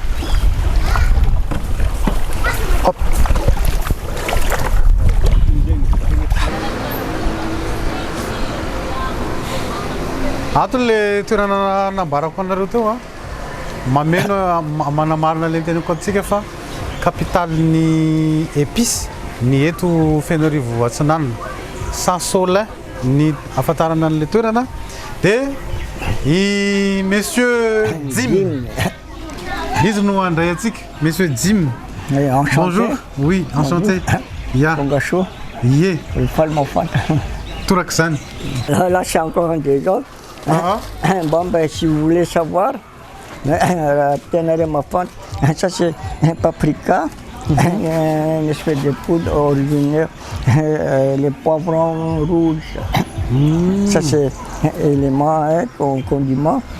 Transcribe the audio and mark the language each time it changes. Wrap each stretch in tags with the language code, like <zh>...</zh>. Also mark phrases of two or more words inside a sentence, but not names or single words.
<mg>Ato le toerana nambarako anareo teo mameno manamarina le teniko antsika fa capitalen'ny épice ny eto Fenorivo Atsinanana. Saint-Solin ny afatarana an'le toerana dia i monsieur Jim izy no andray antsika monsieur Jim.</mg> <fr>Bonjour. Oui, enchanté. Ya. Bonjour.</fr> <mg>Ie.</mg> <fr>Il faut le faire.</fr> <mg>Toraka zany.</mg> <fr>Là, c'est encore un des autres. Bon, ben, si vous voulez savoir, tenez ma fente. Ça, c'est un paprika, une espèce de poudre originaire, les poivrons rouges. Ça, c'est un élément, condiment.</fr>